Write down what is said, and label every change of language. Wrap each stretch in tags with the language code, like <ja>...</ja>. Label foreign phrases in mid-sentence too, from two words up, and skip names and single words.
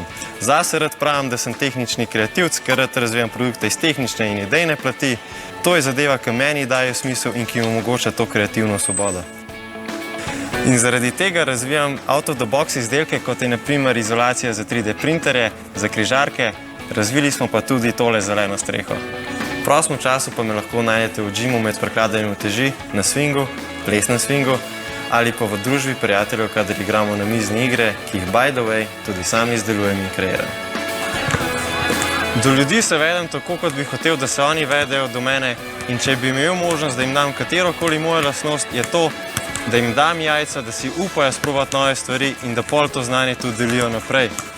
<sl>Zase rad pravim, da sem tehnični kreativc, ker rad razvijam produkte iz tehnične in idejne plati. To je zadeva, ki meni daje smisel in ki mi omogoča to kreativno svobodo. In zaradi tega razvijam</sl> <en>out-of-the-box</en> <sl>izdelke, kot je na primer izolacija za 3D printerje, za križarke, razvili smo pa tudi tole zeleno streho. V prostem času pa me lahko najdete v džimu med prekladanjem uteži, na swingu, plesnem swingu ali pa v družbi prijateljev, kadar igramo na mizne igre, ki jih</sl> <en>by the way</en> <sl>tudi sam izdelujem in kreiram. Do ljudi se vedem tako, kot bi hotel, da se oni vedejo do mene in če bi imel možnost, da jim dam katerokoli moja lastnost, je to, da jim dam jajca, da si upajo sprobati nove stvari in da pol to znanje tudi delijo naprej.</sl>